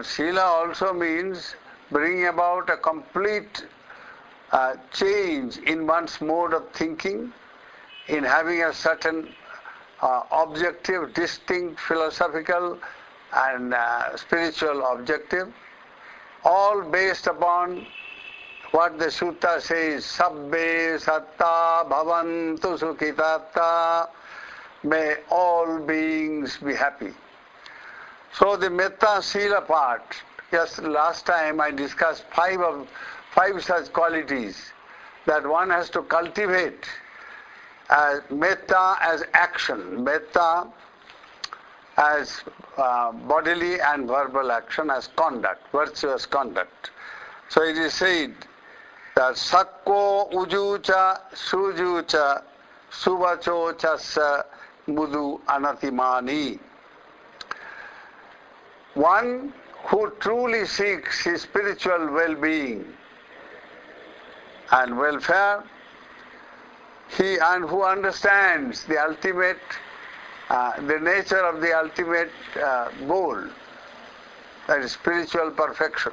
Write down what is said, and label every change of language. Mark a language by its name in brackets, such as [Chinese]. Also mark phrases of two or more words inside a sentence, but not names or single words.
[English] Sila also means bringing about a complete change in one's mode of thinking, in having a certain objective, distinct philosophical and spiritual objective, all based upon what the sutta says, [Pali] sabbe satta bhavantu sukhitatta, [English] may all beings be happy. So the [Pali] metta sila [English] part, just last time I discussed five such qualities that one has to cultivate as metta as action, metta as bodily and verbal action, as conduct, virtuous conduct. So it is said that [Pali] sakko ujucha sujucha suvacho chassa mudu anatimani. [English] One who truly seeks his spiritual well-being and welfare, and who understands the ultimate, the nature of the ultimate goal, that is spiritual perfection.